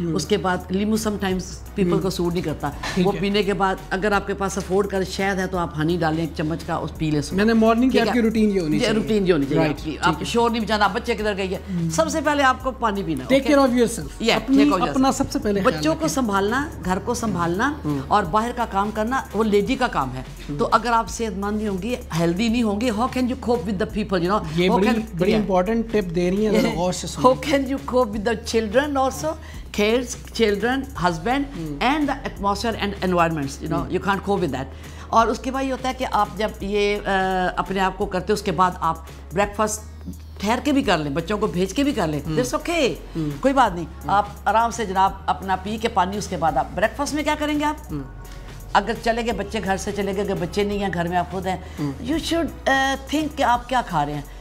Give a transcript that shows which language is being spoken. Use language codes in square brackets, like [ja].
[ur] اس کے بعد لیمو [en] sometimes people [ur] کو سوٹ نہیں کرتا، وہ پینے کے بعد اگر آپ کے پاس افورڈ کر شہد ہے تو آپ ہنی ڈالیں ایک چمچ کا، اس پی لیں. میں نے مارننگ کی آپ کی روٹین یہ ہونی چاہیے، روٹین یہ ہونی چاہیے. آپ شور نہیں بچانا، بچے کدھر گئی ہے، سب سے پہلے آپ کو پانی پینا. [en] take care of yourself, [ur] اپنا سب سے پہلے بچوں کو سنبھالنا، گھر کو سنبھالنا اور باہر کا کام کرنا وہ لیڈی کا کام ہے. تو اگر آپ صحت مند نہیں ہوں گی، ہیلدی نہیں ہوں گی، [en] How can you cope with the people, you know. [ur] یہ بڑی امپورٹنٹ ٹپ دے رہی ہیں، [en] How can you cope with the children also, kids, children, husband and the atmosphere and environments, you know, you can't cope with that. [ur] اور اس کے بعد یہ ہوتا ہے کہ آپ جب یہ اپنے آپ کو کرتے اس کے بعد آپ بریک فاسٹ ٹھہر کے بھی کر لیں، بچوں کو بھیج کے بھی کر لیں، [en] it's okay, [ur] کوئی بات نہیں. آپ آرام سے جناب اپنا پی کے پانی، اس کے بعد آپ بریک فاسٹ میں کیا کریں گے. آپ اگر چلے گئے بچے گھر سے چلے گئے، اگر بچے نہیں ہیں گھر میں آپ خود ہیں، [en] you should think [ur] کہ آپ کیا کھا رہے ہیں.